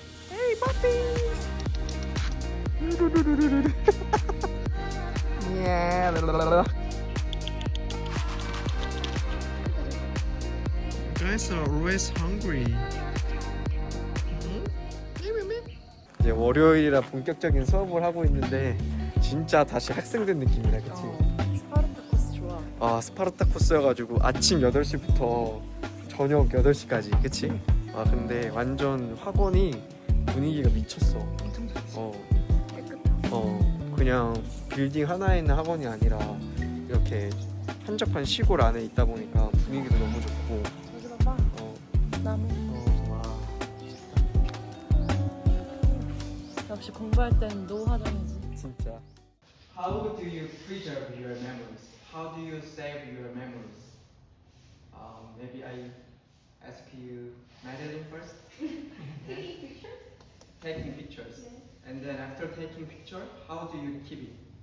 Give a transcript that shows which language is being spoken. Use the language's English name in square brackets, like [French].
[English] Hey, puppy. Yeah. You guys are always hungry. [Korean] 이제 월요일이라 본격적인 수업을 하고 있는데 진짜 다시 학생된 느낌이다, 그치? 스파르타쿠스 좋아. 아, 스파르타쿠스여가지고 아침 8시부터 저녁 8시까지, 그치? 아, 근데 완전 학원이 분위기가 미쳤어. 엄청 좋지. 깨끗하고. 그냥 빌딩 하나에 있는 학원이 아니라 이렇게 한적한 시골 안에 있다 보니까 분위기도 너무 좋고. 저기 봐봐. 나무. 와. 역시 공부할 땐 노화정이지. 진짜. [English] How do you preserve your memories? How do you save your memories? Maybe I ask you Madeline first. Taking pictures? Taking pictures. Yes. And then after taking picture, how do you keep it?